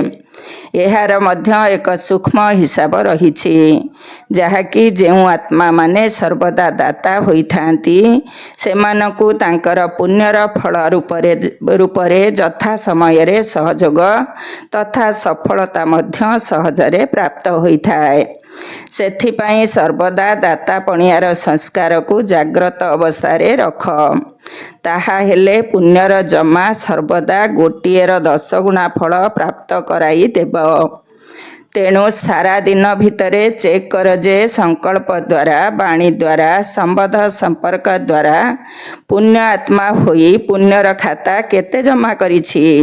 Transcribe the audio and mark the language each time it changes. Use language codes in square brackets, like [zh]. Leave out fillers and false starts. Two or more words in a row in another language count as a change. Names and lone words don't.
[or] ଏହାର ମଧ୍ୟ ଏକ ସୂକ୍ଷ୍ମ ହିସାବ ରହିଛି, ଯାହାକି ଯେଉଁ ଆତ୍ମା ମାନେ ସର୍ବଦା ଦାତା ହୋଇଥାନ୍ତି ସେମାନଙ୍କୁ ତାଙ୍କର ପୁଣ୍ୟର ଫଳ ରୂପରେ ଯଥା ସମୟ ରେ ସହଯୋଗ ତଥା ସଫଳତା ମଧ୍ୟ ସହଜରେ ପ୍ରାପ୍ତ ହୋଇଥାଏ। ସେଥିପାଇଁ ସର୍ବଦା ଦାତା ପଣିଆର ସଂସ୍କାରକୁ ଜାଗ୍ରତ ଅବସ୍ଥାରେ ରଖ। ତାହା ହେଲେ ପୁଣ୍ୟର ଜମା ସର୍ବଦା ଗୋଟିଏର 10 ଗୁଣା ଫଳ ପ୍ରାପ୍ତ କରାଇ ଦେବ। ତେଣୁ ସାରା ଦିନ ଭିତରେ ଚେକ୍ କର ଯେ ସଂକଳ୍ପ ଦ୍ୱାରା, ବାଣୀ ଦ୍ୱାରା, ସମ୍ବନ୍ଧ ସମ୍ପର୍କ ଦ୍ୱାରା ପୁଣ୍ୟ ଆତ୍ମା ହୋଇ ପୁଣ୍ୟର ଖାତା କେତେ ଜମା କରିଛି।